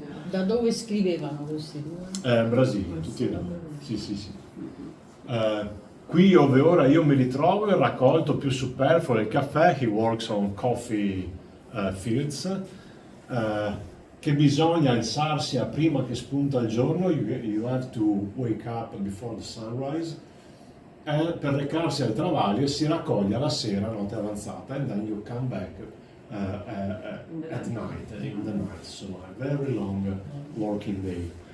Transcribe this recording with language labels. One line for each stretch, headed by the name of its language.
Italian: Da dove scrivevano questi due? Brasile, tutti e due. Sì, sì, sì. Qui ove ora io mi ritrovo il raccolto più superfluo del caffè.
English: He works on coffee fields.
Italian: Che bisogna alzarsi a prima che spunta il giorno.
English: You have to wake up before the sunrise.
Italian: Per recarsi al travaglio e si raccoglie alla sera, notte avanzata,
English: and then you come back at night, in the night. So a very long working day.